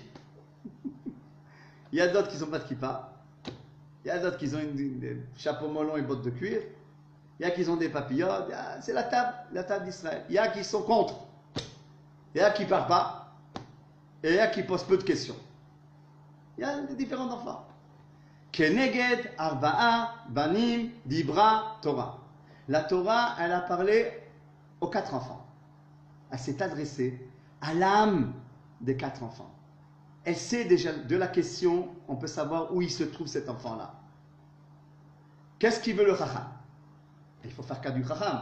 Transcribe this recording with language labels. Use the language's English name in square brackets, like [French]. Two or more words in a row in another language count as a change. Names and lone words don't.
[French] Il y a d'autres qui n'ont pas de kippa. Il y a d'autres qui ont des chapeaux molons et bottes de cuir. Il y a qui ont des papillotes. C'est la table d'Israël. Il y a qui sont contre. Il y a qui ne parlent pas. Et il y a qui posent peu de questions. Il y a des différents enfants. [Hebrew] כנגד ארבעה בנים דיברה תורה. [French] La Torah, elle a parlé aux 4 enfants. Elle s'est adressée à l'âme des 4 enfants. Elle sait déjà de la question, on peut savoir où il se trouve cet enfant-là. Qu'est-ce qu'il veut le Chacham? Il faut faire cas du Chacham.